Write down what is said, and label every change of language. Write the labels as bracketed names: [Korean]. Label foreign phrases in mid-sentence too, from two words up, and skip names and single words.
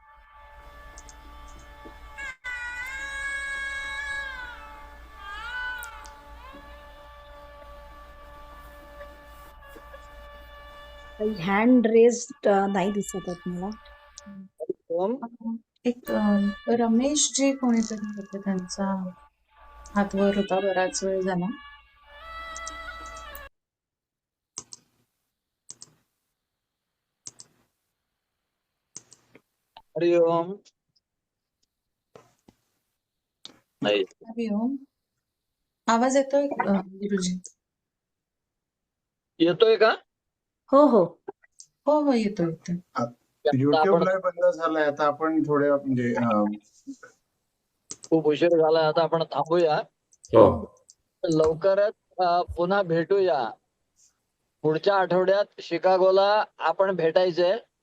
[English] hand raised [Marathi] नाही दिसत आहेत मला. एक रमेश जी कोणीतरी होते, त्यांचा हात वर होता, बराच वेळ झाला. हरि ओम. हरि ओम. आवाज येतोय गुरुजी? येतोय का? हो हो हो हो येतोय येतोय. युट्यूब लाईव्ह बंद झालाय, आता आपण थोडे म्हणजे खूप उशीर झाला, आता आपण थांबूया. लवकरच पुन्हा भेटूया. पुढच्या आठवड्यात शिकागोला आपण भेटायचंय.